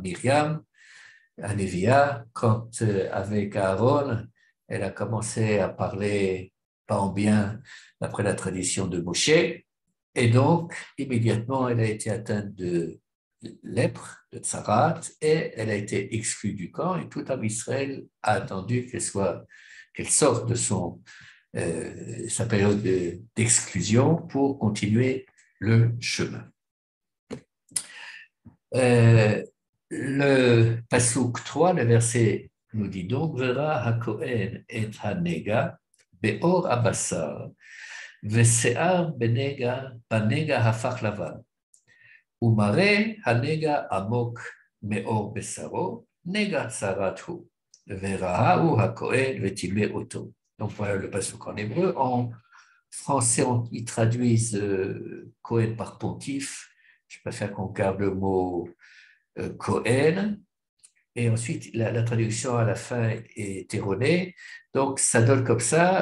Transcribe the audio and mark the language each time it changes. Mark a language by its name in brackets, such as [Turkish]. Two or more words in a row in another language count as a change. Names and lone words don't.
[French] Myriam, à Lévia, quand avec Aaron, elle a commencé à parler pas en bien d'après la tradition de Moshe, et donc immédiatement elle a été atteinte de lèpre, de tsarat, et elle a été exclue du camp, et tout [Hebrew] עם ישראל [French] a attendu qu'elle sorte de sa période d'exclusion pour continuer le chemin. Le Pasuk 3, le verset nous dit donc [Hebrew] וראה הכהן את הנגע בעור הבשר ושער בנגע הפך לבן ומראה הנגע עמק מעור בשרו נגע צרעת הוא וראהו הכהן וטמא אתו. [French] Donc voilà le pasuk en hébreu. En français, ils traduisent Cohen par pontife. Je préfère qu'on garde le mot Cohen. Et ensuite, la traduction à la fin est erronée. Donc, ça donne comme ça.